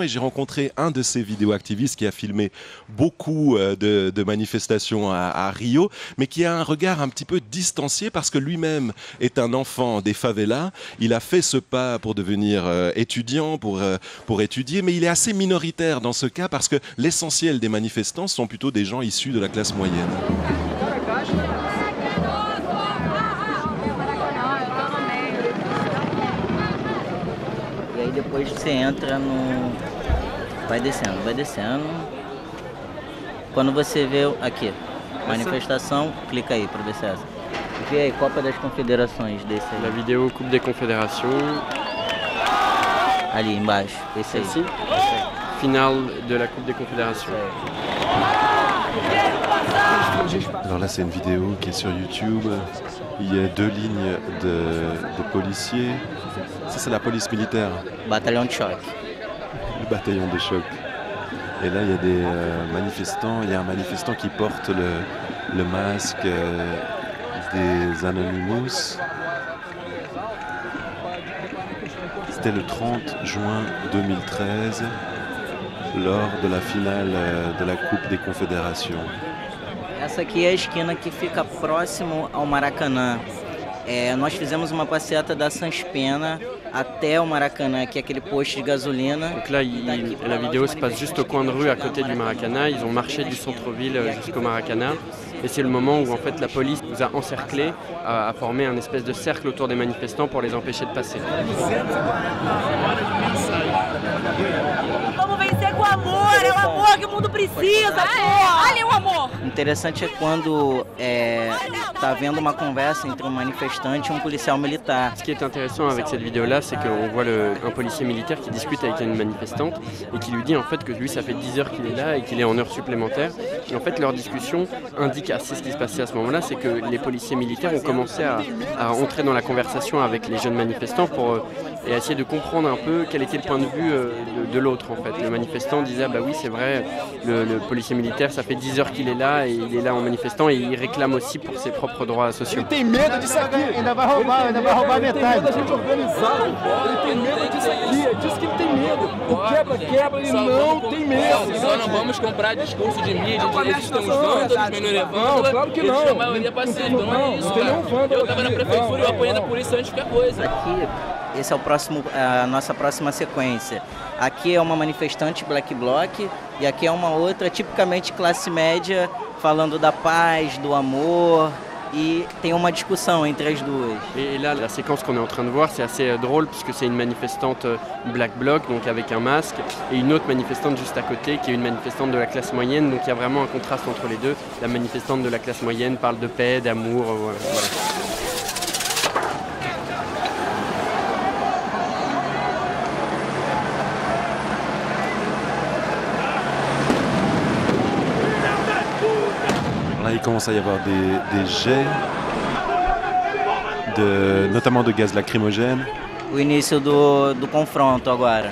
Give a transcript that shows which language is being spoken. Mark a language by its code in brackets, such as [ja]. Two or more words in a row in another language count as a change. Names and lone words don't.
[fr] Et j'ai rencontré un de ces vidéo-activistes qui a filmé beaucoup de manifestations à Rio, mais qui a un regard un petit peu distancié parce que lui-même est un enfant des favelas. Il a fait ce pas pour devenir étudiant, pour étudier, mais il est assez minoritaire dans ce cas parce que l'essentiel des manifestants sont plutôt des gens issus de la classe moyenne. [pt] E aí depois você entra no... vai descendo. Quando você vê aqui, manifestação, clica aí para ver se é essa. Vê aí, Copa das Confederações desse aí. [fr] La vidéo Coupe des Confédérations. [pt] Ali embaixo, esse aí. [fr] Celle-ci. Finale de la Coupe des Confédérations. Alors là, c'est une vidéo qui est sur YouTube. Il y a 2 lignes de policiers. Ça, c'est la police militaire. [pt] Batalhão de choque. [fr] Le bataillon de choc. Et là, il y a des manifestants. Il y a un manifestant qui porte le masque des Anonymous. C'était le 30 juin 2013, lors de la finale de la Coupe des Confédérations. [pt] Essa aqui é a esquina que fica próximo ao Maracanã. Nós fizemos uma passeata da Sans Pena até o Maracanã, [fr] qui est [pt] aquele poste de gasolina. [fr] Donc là, la vidéo se passe juste au coin de rue à côté du Maracanã. Ils ont marché du centre-ville jusqu'au Maracanã. Et c'est le moment où en fait la police nous a encerclés, a formé un espèce de cercle autour des manifestants pour les empêcher de passer. [pt] Vamos vencer com amor, é o amor que o mundo precisa, porra! Olha o amor! Interessante é quando tá havendo uma conversa entre um manifestante e um policial militar. [fr] Ce qui est intéressant avec cette vidéo-là, c'est qu'on voit un policier militaire qui discute avec une manifestante et qui lui dit en fait que lui, ça fait 10 heures qu'il est là et qu'il est en heure supplémentaire. Et en fait, leur discussion indique assez ce qui se passait à ce moment-là, c'est que les policiers militaires ont commencé à entrer dans la conversation avec les jeunes manifestants pour essayer de comprendre un peu quel était le point de vue de l'autre en fait. Le manifestant disait ah bah oui c'est vrai, le policier militaire ça fait 10 heures qu'il est là et il est là en manifestant et il réclame aussi pour ses propres droits sociaux. [pt] Ele tem medo disso aqui, ainda vai roubar metade. Ele tem medo da gente organizar, ele tem medo disso aqui, é disso que ele tem medo. O quebra-quebra, ele não tem medo. Só não vamos comprar discurso de mídia, de eles estão vândalos, menor vândalo. Não, claro que não. Eles a maioria pacífica, não é isso, cara. Eu tava na prefeitura e eu apanhei da polícia antes de qualquer coisa. Aqui, esse é a nossa próxima sequência. Aqui é uma manifestante Black Bloc e aqui é uma outra tipicamente classe média falando da paz, do amor. [fr] Et il y a une discussion entre les deux. Et là, la séquence qu'on est en train de voir, c'est assez drôle puisque c'est une manifestante Black Bloc, donc avec un masque, et une autre manifestante juste à côté qui est une manifestante de la classe moyenne. Donc il y a vraiment un contraste entre les deux. La manifestante de la classe moyenne parle de paix, d'amour, voilà. Là, il commence à y avoir des jets, notamment de gaz lacrymogène. [pt] O início do confronto agora.